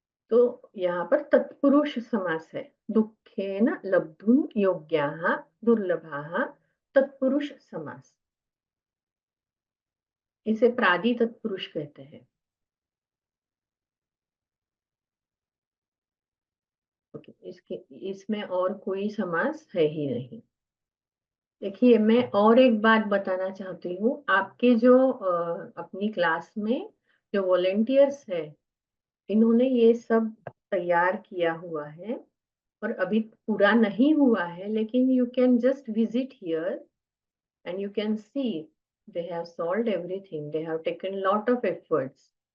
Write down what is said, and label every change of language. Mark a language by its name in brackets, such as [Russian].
[Hindi] तो यहाँ पर तत्पुरुष समास है। [Sanskrit] दुःखेन लब्धुम योग्याः दुर्लभाः, तत्पुरुष समास। [Hindi] इसे प्रादि तत्पुरुष कहते हैं। ओके, इसमें और कोई समास है ही नहीं। देखिए, मैं और एक बात बताना चाहती हूँ। आपके जो अपनी क्लास में जो वॉलेंटियर्स है, इन्होंने ये सब तैयार किया हुआ है और अभी पूरा नहीं हुआ है, लेकिन [English] You can just visit here and you can see they have solved everything, they have taken lot of efforts.